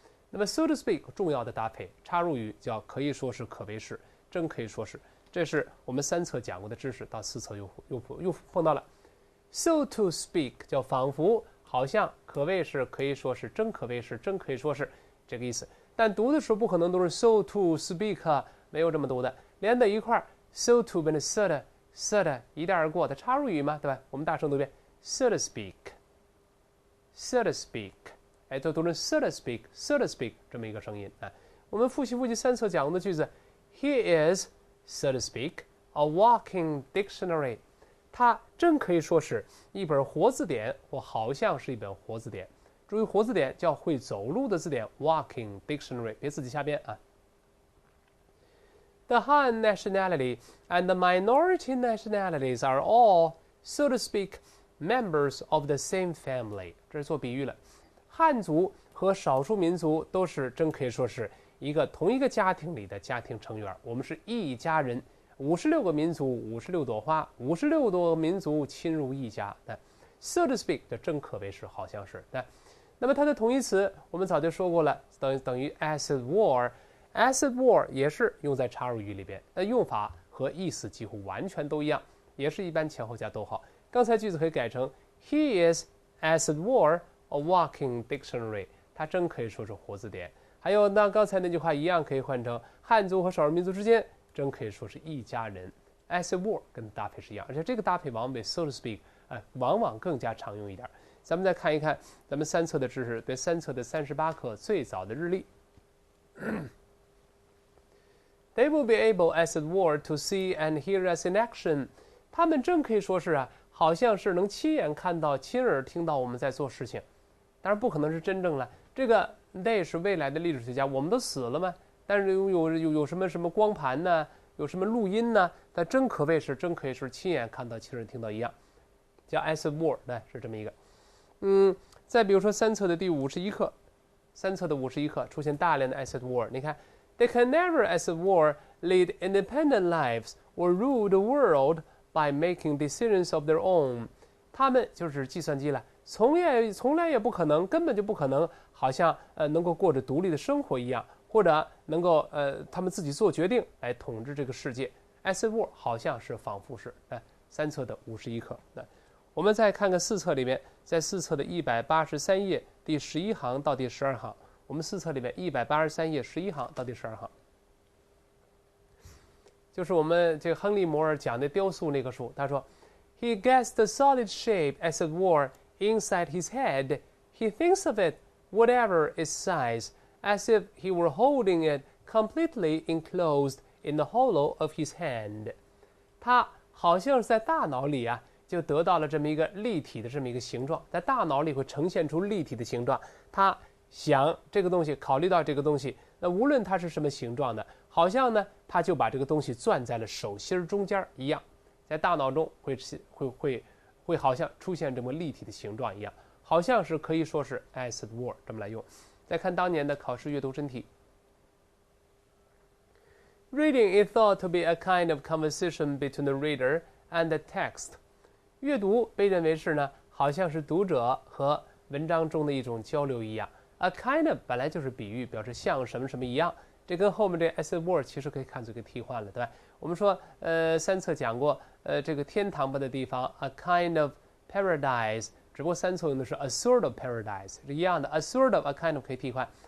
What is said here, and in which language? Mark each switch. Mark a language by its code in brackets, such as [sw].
[zh] 那么 so to speak 重要的搭配插入语叫可以说是、可谓是、真可以说是，这是我们3册讲过的知识，到4册又碰到了。 so to speak 叫仿佛、好像、可谓是、可以说是、真可谓是、真可以说是这个意思。但读的时候不可能都是 so to speak， 没有这么读的。连在一块儿 ，so to 变成 so 的一带而过的插入语嘛，对吧？我们大声读一遍 ，so to speak，so to speak， 哎，都读成 so to speak，so to speak 这么一个声音啊。我们复习3册讲过的句子 ， [en] He is so to speak a walking dictionary， [zh] 他真可以说是一本活字典，或好像是一本活字典。注意活字典叫会走路的字典 ，walking dictionary， 别自己瞎编啊。 [en] The Han nationality and the minority nationalities are all, so to speak, members of the same family. [zh] 这是做比喻了。汉族和少数民族都是真可以说是同一个家庭里的家庭成员。我们是一家人，56个民族，56朵花，56多民族亲如一家。 So to speak 的真可谓是，好像是。那么它的同义词我们早就说过了，等于 as it were。as it were 也是用在插入语里边，用法和意思几乎完全都一样，也是一般前后加逗号。刚才句子可以改成 [en] He is as it were a walking dictionary， [zh] 他真可以说是活字典。还有那刚才那句话一样可以换成汉族和少数民族之间真可以说是一家人。 as it were 跟搭配是一样，而且这个搭配往往比 so to speak 往往更加常用一点。咱们再看一看咱们3册的知识，对3册的38课最早的日历。 [en] They will be able, as it were, to see and hear us in action. [zh] 他们真可以说是好像是能亲眼看到、亲耳听到我们在做事情。当然不可能是真正了。这个 they 是未来的历史学家，我们都死了吗？但是有什么光盘呢？有什么录音呢？但真可谓是，真可以是亲眼看到、亲耳听到一样，叫 as it were， 是这么一个。再比如说3册的第51课，3册的51课出现大量的 as it were， 你看。 [en] They can never, as it were, lead independent lives or rule the world by making decisions of their own. [zh] 他们就是计算机了，从来也不可能，根本就不可能，好像能够过着独立的生活一样，或者能够他们自己做决定来统治这个世界。 as it were 好像是仿佛是。3册的51课。我们再看看4册里面，在4册的183页第11行到第12行。我们4册里面183页11行到第12行，就是我们这个亨利·摩尔讲的雕塑那个书。他说 [en] ，He gets the solid shape as it were inside his head. He thinks of it, whatever its size, as if he were holding it completely enclosed in the hollow of his hand. [zh] 他好像是在大脑里啊，就得到了这么一个立体的这么一个形状，在大脑里会呈现出立体的形状。他想这个东西，考虑到这个东西，那无论它是什么形状的，好像呢，他就把这个东西攥在了手心中间一样，在大脑中会好像出现这么立体的形状一样，好像是可以说是 as it were 这么来用。再看当年的考试阅读真题。 [en] Reading is thought to be a kind of conversation between the reader and the text. [zh] 阅读被认为是呢，好像是读者和文章中的一种交流一样。 A kind of 本来就是比喻，表示像什么什么一样。这跟后面这 as it were 其实可以看作一个替换了，对吧？我们说3册讲过，这个天堂般的地方 a kind of paradise， 只不过3册用的是 a sort of paradise 是一样的 ，a sort of a kind of 可以替换。